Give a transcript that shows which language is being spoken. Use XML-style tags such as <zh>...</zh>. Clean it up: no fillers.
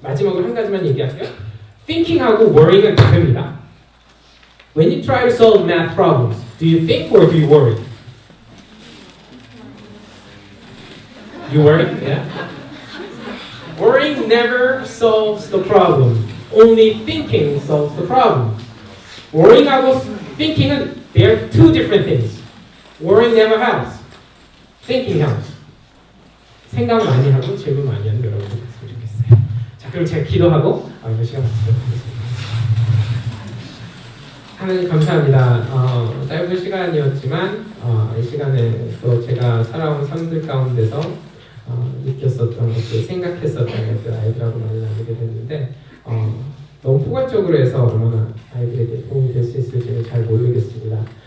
<ko>마지막으로 한 가지만 얘기할게요. Thinking하고 worrying은 다릅니다.</ko> <en>When you try to solve math problems, do you think or do you worry? You worry? Yeah. Worrying never solves the problem. Only thinking solves the problem. Worrying하고 thinking은 they are two different things. Worrying never helps. Thinking helps.</en> <ko>생각 많이 하고 질문 많이 하는 여러분들 됐으면 좋겠어요. 자, 그럼 제가 기도하고 이 시간 마치도록 하겠습니다. 하나님 감사합니다. 짧은 시간이었지만 이 시간에 또 제가 살아온 삶들 가운데서 느꼈었던 것들, 생각했었던 것들 아이들하고 많이 나누게 됐는데 너무 포괄적으로 해서 얼마나 아이들에게 도움이 될 수 있을지는 잘 모르겠습니다.</ko>